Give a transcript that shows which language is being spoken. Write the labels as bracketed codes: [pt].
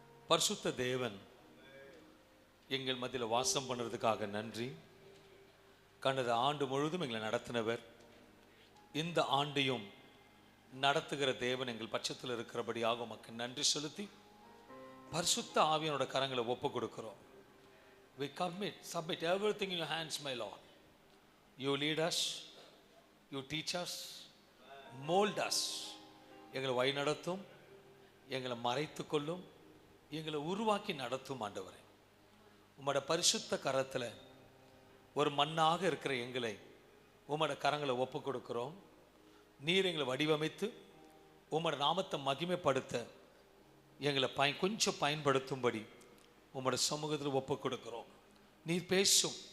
[ta] பரிசுத்த தேவன் எங்கள் மத்தியில் வாசம் பண்ணுறதுக்காக நன்றி. கடந்த ஆண்டு முழுவதும் எங்களை நடத்தினவர், இந்த ஆண்டையும் நடத்துகிற தேவன் எங்கள் பட்சத்தில் இருக்கிறபடியாக உமக்கு நன்றி செலுத்தி பரிசுத்த ஆவியனோட கரங்களை ஒப்பு கொடுக்கிறோம். [en] We submit everything in your hands, my Lord. You lead us, you teach us, mold us. [ta] எங்களை வழி நடத்தும், எங்களை மறைத்து கொள்ளும், எங்களை உருவாக்கி நடத்தும். ஆண்டவரே, உம்மோட பரிசுத்த கரத்தில் ஒரு மண்ணாக இருக்கிற எங்களை உம்மோட கரங்களை ஒப்பு கொடுக்கிறோம். நீர் எங்களை வடிவமைத்து உம்மோட நாமத்தை மகிமைப்படுத்த எங்களை கொஞ்சம் பயன்படுத்தும்படி உம்மோட சமூகத்தில் ஒப்பு கொடுக்கிறோம். நீர் பேசும்.